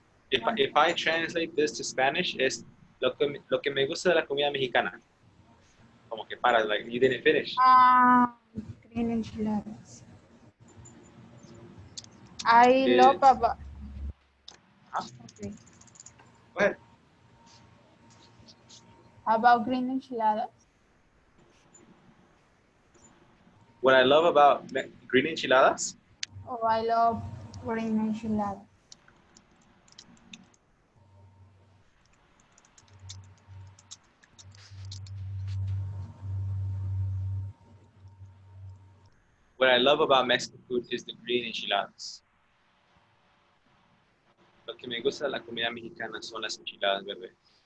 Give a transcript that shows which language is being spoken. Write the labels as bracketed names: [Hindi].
[Spanish] If I translate this to Spanish, es lo que me gusta de la comida mexicana. [English] Como que para, like you didn't finish. Green enchiladas. I love about. Okay. Go ahead. About green enchiladas. What I love about green enchiladas? Oh, I love green enchiladas. What I love about Mexican food is the green enchiladas. [Spanish] Lo que me gusta de la comida mexicana son las enchiladas verdes.